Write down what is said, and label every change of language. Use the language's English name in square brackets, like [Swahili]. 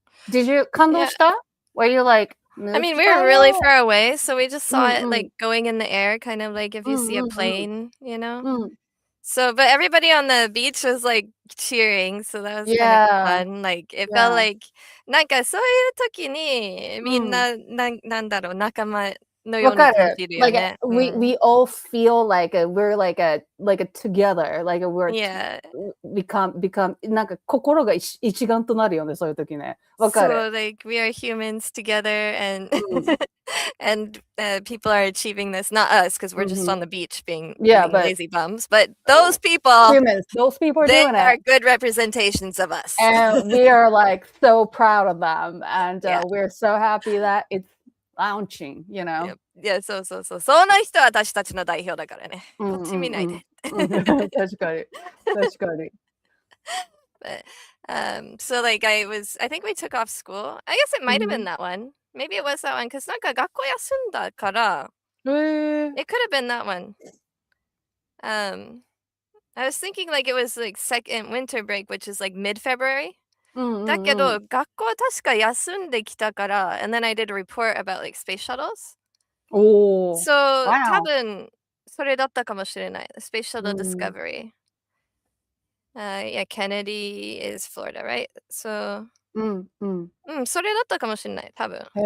[English] Did you [Japanese] 感動した？ [English] Were you like, I mean, we were really far away, so we just saw it like going in the air, kind of like if you see a plane, you know? So, but everybody on the beach was like cheering, so that was kind of fun. Like, it felt like, [Japanese] なんかそういう時にみんな、なんだろう、仲間のように感じるよね。 [English] Like, we all feel like we're like a together, like we're become [Japanese] なんか心が一丸となるよね、そういう時ね。わかる。 [English] So like we are humans together and and people are achieving this, not us because we're just on the beach being lazy bums, but those people, humans, those people are doing it. They are good representations of us. And we are like so proud of them, and we're so happy that it's launching, you know. [Japanese] いや、そう。その人は私たちの代表だからね。こっち見ないで。確かに。 [English] But so like I think we took off school. I guess it might have been that one. Maybe it was that one because [Japanese] なんか学校休んだから [English] it could have been that one. I was thinking like it was like second winter break, which is like mid-February. [Japanese] だけど学校は確か休んできたから [English] and then I did a report about like space shuttles. [Japanese] So 多分それだったかもしれない。 [English] Space Shuttle Discovery. Yeah, Kennedy is Florida, right? [Japanese] So それだったかもしれない、多分。